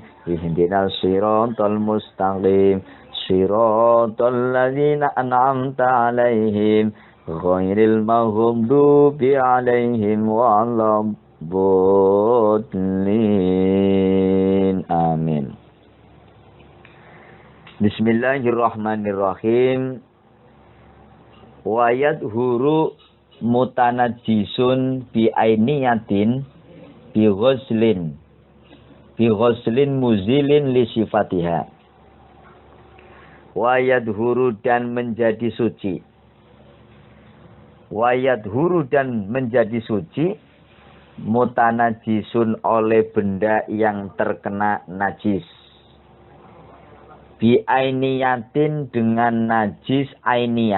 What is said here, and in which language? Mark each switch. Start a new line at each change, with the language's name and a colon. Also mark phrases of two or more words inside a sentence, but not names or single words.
Arabic: اهدنا الصراط المستقيم صراط الذين أنعمت عليهم غير المغضوب عليهم ولا الضالين. Amin. Bismillahirrahmanirrahim. ويطهر متنجس بعينية بغسل مزيل لصفاتها. ويطهر
Indonesian: dan menjadi suci.
Arabic: ويطهر
Indonesian: dan menjadi suci mutanajisun oleh benda yang terkena najis.
Arabic: بعينية
Indonesian: dengan najis ainiyah.